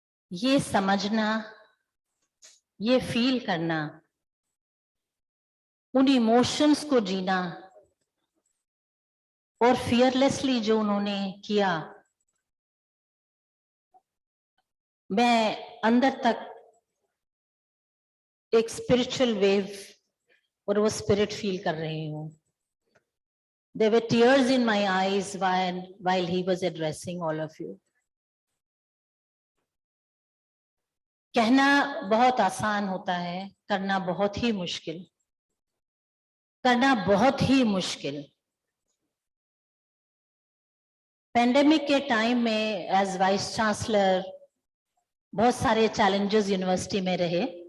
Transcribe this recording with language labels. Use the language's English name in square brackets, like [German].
[Hindi] ये समझना, ये फील करना, उन इमोशंस को जीना और फियरलेसली जो उन्होंने किया, मैं अंदर तक एक स्पिरिचुअल वेव और वो स्पिरिट फील कर रही हूँ। [English] There were tears in my eyes while he was addressing all of you. [Hindi] कहना बहुत आसान होता है, करना बहुत ही मुश्किल, करना बहुत ही मुश्किल। पेंडेमिक के टाइम में एज वाइस चांसलर बहुत सारे चैलेंजेस यूनिवर्सिटी में रहे।